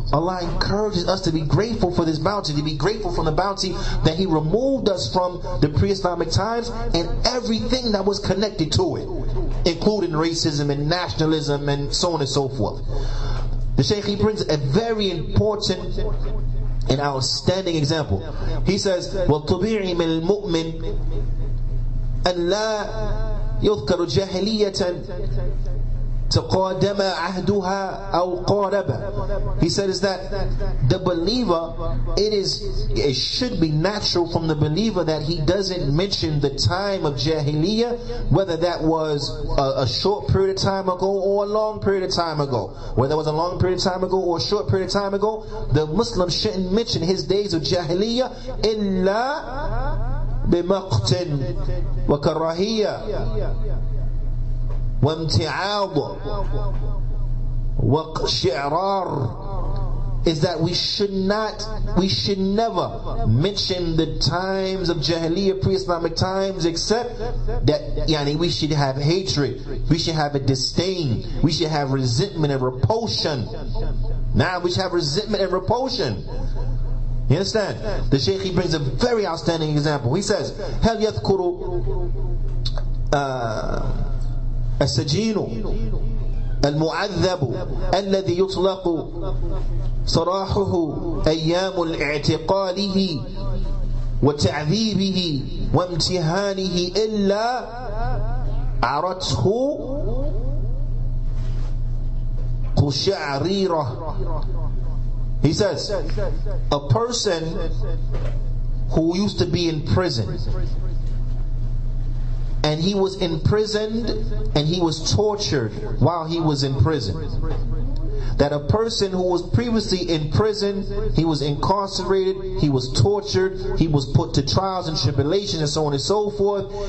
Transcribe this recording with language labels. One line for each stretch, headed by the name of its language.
English: Allah encourages us to be grateful for this bounty, to be grateful for the bounty that He removed us from the pre-Islamic times and everything that was connected to it, including racism and nationalism and so on and so forth. The Shaykh, he brings a very important and outstanding example. He says,
Arabic: وَالطُّبِيعِ مِنَ الْمُؤْمِنِ أَنْ لَا يُذْكَرُ جَاهِلِيَّةً تقادم عهدها أو قارب.
English: He said is that the believer, it should be natural from the believer that he doesn't mention the time of Jahiliyyah, whether that was a short period of time ago or a long period of time ago. Whether it was a long period of time ago or a short period of time ago, the Muslim shouldn't mention his days of Jahiliyyah
Arabic: إلا بمقت وكراهية وامتعاض وشعرار.
English: Is that we should never mention the times of Jahiliyyah, pre-Islamic times, except that we should have hatred, we should have a disdain, we should have resentment and repulsion. Now we should have resentment and repulsion. You understand? The Shaykh, he brings a very outstanding example. He says,
Arabic: هل يذكر السجين المعذب الذي يطلق سراحه أيام الاعتقاله وتعذيبه وامتهانه إلا عرته قشعريرة.
English: He says, a person who used to be in prison, and he was imprisoned and he was tortured while he was in prison. That a person who was previously in prison, he was incarcerated, he was tortured, he was put to trials and tribulations and so on and so forth.